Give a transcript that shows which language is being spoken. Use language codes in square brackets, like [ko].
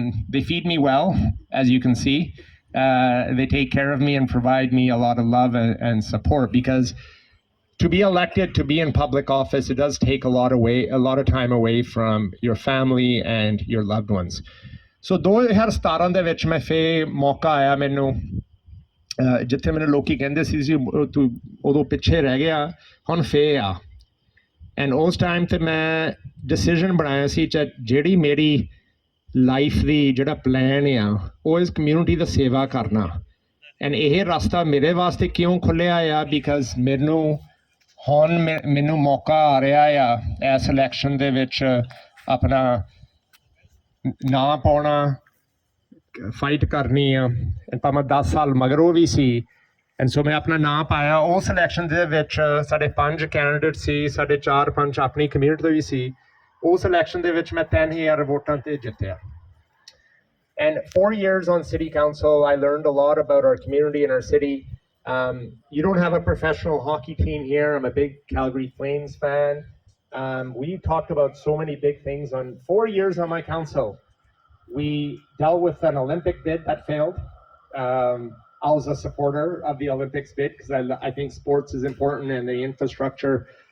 [en] They feed me well, as you can see. They take care of me and provide me a lot of love and support because to be elected, to be in public office, it does take a lot of time away from your family and your loved ones. [pa] So 2017 ਦੇ ਵਿੱਚ ਮੈਂ ਫੇ ਮੌਕਾ ਆਇਆ ਮੈਨੂੰ ਜਿੱਥੇ ਮੈਨੂੰ ਲੋਕੀ ਕਹਿੰਦੇ ਸੀ ਤੂੰ ਉਦੋਂ ਪਿੱਛੇ ਰਹਿ ਗਿਆ ਹੁਣ ਫੇ ਆ ਐਂਡ ਉਸ ਟਾਈਮ ਤੇ ਮੈਂ ਡਿਸੀਜਨ ਬਣਾਇਆ ਸੀ ਜਿਹੜੀ ਮੇਰੀ ਲਾਈਫ ਦੀ ਜਿਹੜਾ ਪਲਾਨ ਆ ਉਹ ਇਸ ਕਮਿਊਨਿਟੀ ਦਾ ਸੇਵਾ ਕਰਨਾ ਐਂਡ ਇਹ ਰਸਤਾ ਮੇਰੇ ਵਾਸਤੇ ਕਿਉਂ ਖੁੱਲ੍ਹਿਆ ਆ ਬਿਕਾਜ਼ ਹੁਣ ਮੈਨੂੰ ਮੌਕਾ ਆ ਰਿਹਾ ਆ ਇਸ ਇਲੈਕਸ਼ਨ ਦੇ ਵਿੱਚ ਆਪਣਾ ਨਾਂ ਪਾਉਣਾ ਫਾਈਟ ਕਰਨੀ ਆ ਭਾਵੇਂ 10 ਸਾਲ ਮਗਰੋਂ ਵੀ ਸੀ ਐਂਡ ਸੋ ਮੈਂ ਆਪਣਾ ਨਾਂ ਪਾਇਆ ਉਸ ਇਲੈਕਸ਼ਨ ਦੇ ਵਿੱਚ ਸਾਡੇ 5 ਕੈਂਡੀਡੇਟ ਸੀ ਸਾਡੇ 4-5 ਆਪਣੀ ਕਮਿਊਨਿਟੀ ਤੋਂ ਵੀ ਸੀ ਉਸ ਇਲੈਕਸ਼ਨ ਦੇ ਵਿੱਚ ਮੈਂ 10,000 ਵੋਟਾਂ ਤੇ ਜਿੱਤਿਆ [en] And 4 years on City Council, I learned a lot about our community and our city. You don't have a professional hockey team here. I'm a big Calgary Flames fan. We talked about so many big things. On 4 years on my council, we dealt with an Olympic bid that failed. I was a supporter of the Olympics bid because I think sports is important and the infrastructure.